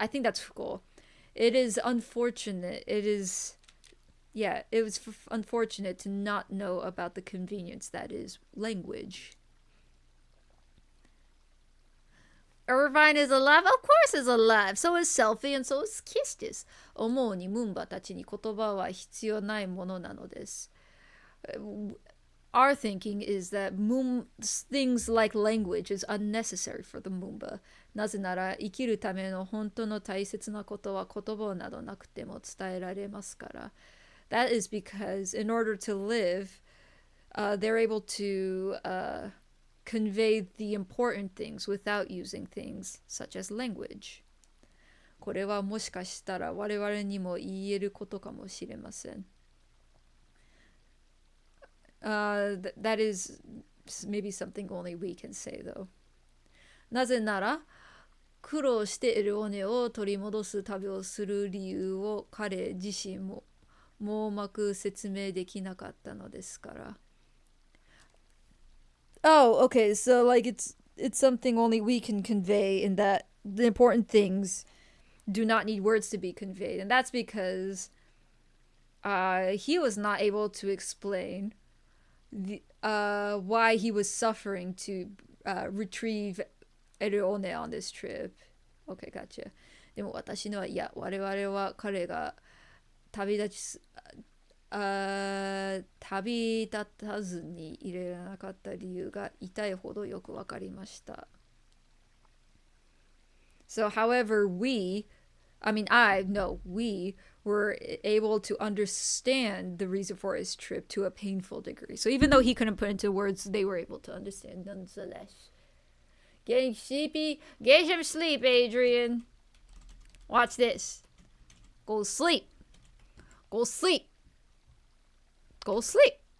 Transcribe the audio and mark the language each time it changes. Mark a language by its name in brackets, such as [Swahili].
[English] I think that's 不幸。 It is unfortunate. It was unfortunate to not know about the convenience that is language. Irvine is alive? Of course is alive. So is Selfie and so is Kistis. [Japanese] 思うにムンバたちに言葉は必要ないものなのです。 [English] Our thinking is that things like language is unnecessary for the Moomba. [Japanese] なぜなら生きるための本当の大切なことは言葉などなくても伝えられますから。 [English] That is because in order to live, they're able to convey the important things without using things such as language. [Japanese] これはもしかしたら我々にも言えることかもしれません。 [English] That is maybe something only we can say though. [Japanese] なぜなら苦労してエルオネを取り戻す旅をする理由を彼自身も網膜説明できなかったのですから。 [English] Oh, okay. So like it's something only we can convey in that the important things do not need words to be conveyed. And that's because he was not able to explain why he was suffering to retrieve Erone on this trip. Okay, gotcha. [Japanese] でも私のは、いや、我々は彼が旅立たずにいれなかった理由が痛いほどよくわかりました。 [English] So, however, we were able to understand the reason for his trip to a painful degree. So even though he couldn't put into words, they were able to understand nonetheless. Getting sleepy? Get some sleep, Adrian. Watch this. Go sleep. Go sleep. Go sleep.